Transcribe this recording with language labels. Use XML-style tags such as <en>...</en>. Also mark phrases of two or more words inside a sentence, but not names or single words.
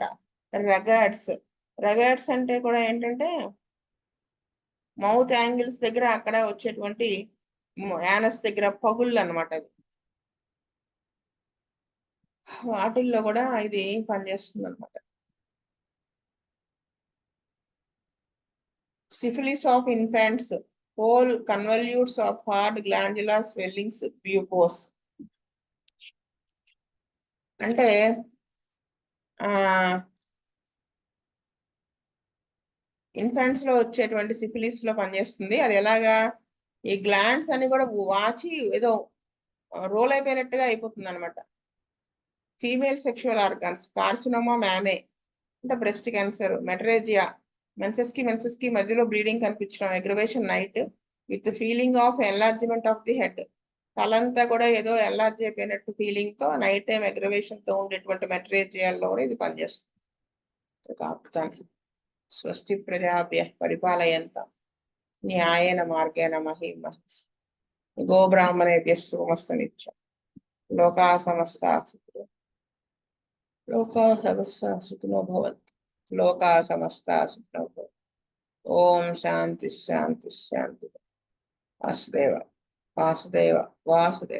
<te>రగాడ్స్. రగాడ్స్ అంటే కూడా ఏంటంటే</te> <en>mouth angles</en> <te>దగ్గర అక్కడ వచ్చేటువంటి యానస్ దగ్గర పగుళ్ళు అనమాట. వాటిల్లో కూడా ఇది పనిచేస్తుంది అనమాట.</te> <en>Syphilis of infants, whole convolutes of hard glandular swellings, pupils.</en> <te>అంటే ఇన్ఫాంట్స్ లో వచ్చేటువంటి సిఫిలిస్ లో పనిచేస్తుంది. అది ఎలాగా, ఈ గ్లాండ్స్ అని కూడా వాచి ఏదో రోల్ అయిపోయినట్టుగా అయిపోతుంది అనమాట.</te> <en>female sexual organs, carcinoma mammae అంటే breast cancer, metrorrhagia,</en> <te>మెన్సెస్ కి మధ్యలో బ్లీడింగ్ కనిపించడం,</te> <en>aggravation night with feeling of enlargement of the head.</en> <te>తలంతా కూడా ఏదో ఎన్లార్జ్ అయిపోయినట్టు ఫీలింగ్ తో</te> <en>night time aggravation</en> <te>తో ఉండేటువంటి మెటరేజియాల్లో కూడా ఇది పనిచేస్తుంది.</te> <sa>స్వస్తి ప్రజాభ్య పరిపాలయంతాం న్యాయేన మార్గేణ మహీం మహీష్. గోబ్రాహ్మణేభ్య సోమస్త నిత్యం. లోకా సమస్తా సుఖినో లోకా సమస్తా సుఖినో భవంతు. లోకా సమస్తా సుఖినో భవంతు. ఓం శాంతి శాంతి శాంతి. వాసుదేవ వాసుదేవ వాసుదేవ.</sa>